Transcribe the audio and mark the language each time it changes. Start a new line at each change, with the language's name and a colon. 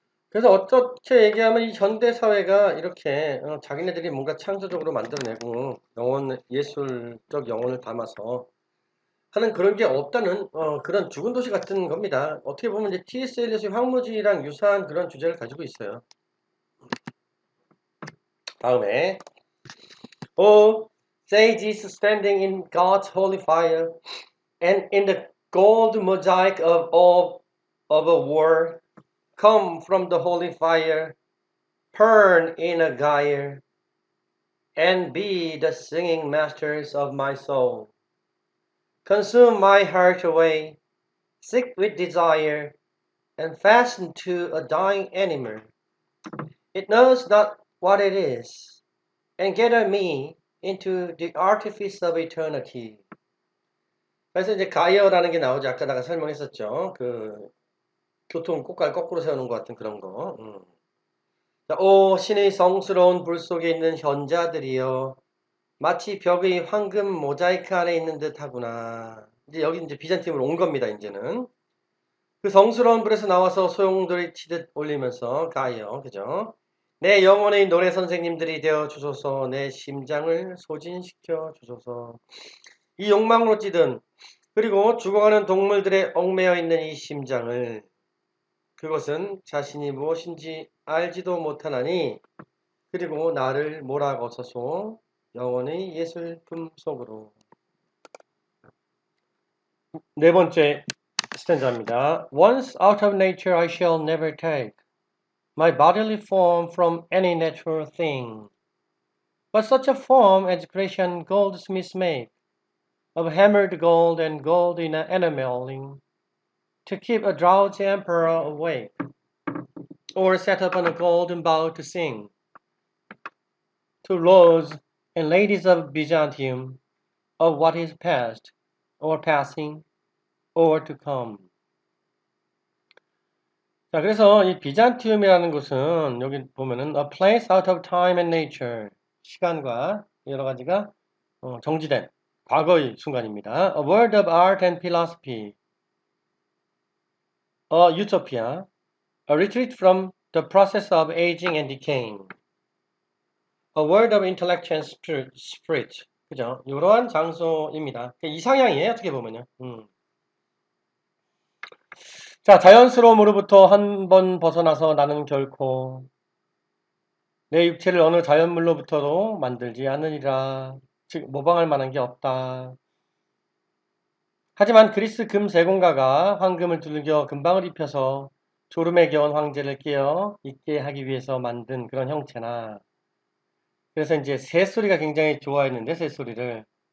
Korean: 그래서 어떻게 얘기하면 이 현대 사회가 이렇게 자기네들이 뭔가 창조적으로 만들어내고 예술적 영혼을 담아서 하는 그런 게 없다는 그런 죽은 도시 같은 겁니다. 어떻게 보면 이제 T.S. 엘리엇의 황무지랑 유사한 그런 주제를 가지고 있어요. 다음에
English: Oh, say Jesus standing in God's holy fire and in the gold mosaic of a war come from the holy fire burn in a gyre and be the singing masters of my soul. Consume my heart away, sick with desire, and fastened to a dying animal. It knows not what it is, and gather me into the artifice of eternity.
Korean: 그래서 이제 가이어라는 게 나오죠. 아까 내가 설명했었죠. 그 교통 꽃갈 거꾸로 세우는 것 같은 그런 거. 자, 오 신의 성스러운 불 속에 있는 현자들이여 마치 벽의 황금 모자이크 안에 있는 듯 하구나. 이제 여기 이제 비잔팀으로 온 겁니다, 이제는. 그 성스러운 불에서 나와서 소용돌이 치듯 올리면서 가요. 그죠? 내 영혼의 노래 선생님들이 되어 주소서, 내 심장을 소진시켜 주소서. 이 욕망으로 찌든, 그리고 죽어가는 동물들의 얽매여 있는 이 심장을, 그것은 자신이 무엇인지 알지도 못하나니, 그리고 나를 몰아거서소 영혼의 예술품 속으로. 네 번째 스탠자입니다.
English: Once out of nature I shall never take my bodily form from any natural thing, but such a form as Grecian goldsmiths make, of hammered gold and gold in enameling, to keep a drowsy emperor awake, or set upon a golden bough to sing, to lords and ladies of Byzantium, of what is past, or passing, or to come.
Korean: 자, 그래서 이 비잔티움이라는 곳은 여기 보면은
English: a place out of time and nature,
Korean: 시간과 여러 가지가 정지된 과거의 순간입니다.
English: A world of art and philosophy, a utopia, a retreat from the process of aging and decaying, a world of intellect and spirit.
Korean: 그죠? 이러한 장소입니다. 이상향이에요, 어떻게 보면요. 자, 자연스러움으로부터 한 번 벗어나서 나는 결코 내 육체를 어느 자연물로부터도 만들지 않으리라. 즉, 모방할 만한 게 없다. 하지만 그리스 금 세공가가 황금을 두들겨 금방을 입혀서 졸음에 겨운 황제를 깨어 있게 하기 위해서 만든 그런 형체나, 그래서 이제 새소리가 굉장히 좋아했는데, 새소리를.